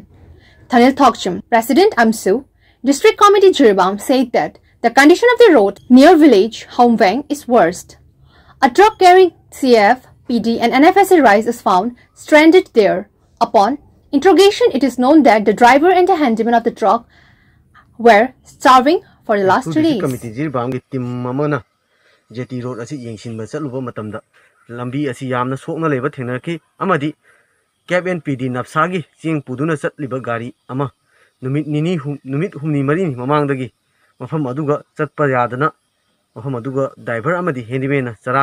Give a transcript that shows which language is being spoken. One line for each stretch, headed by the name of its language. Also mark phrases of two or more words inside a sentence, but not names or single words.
English: Thanil Thokcham, President AMSU, District Committee Jiribam, said that the condition of the road near village Homwang is worst. A truck carrying CF, PD and NFSA rice is found stranded there. Upon interrogation, it is known that the driver and the handyman of the truck were starving for the last 2 days.
Manipuri: Committee Jiribam ki team mamana Jetty Road asi yengsinba chatluba matamda lambi asi yamna sokna leba thenaki amadi
English: Cab and PD
Manipuri: napsagi ching puduna chatliba gari ama numit humni marini mamangdagi mafam aduga chatpa yadana mafam aduga driver amadi handyman chara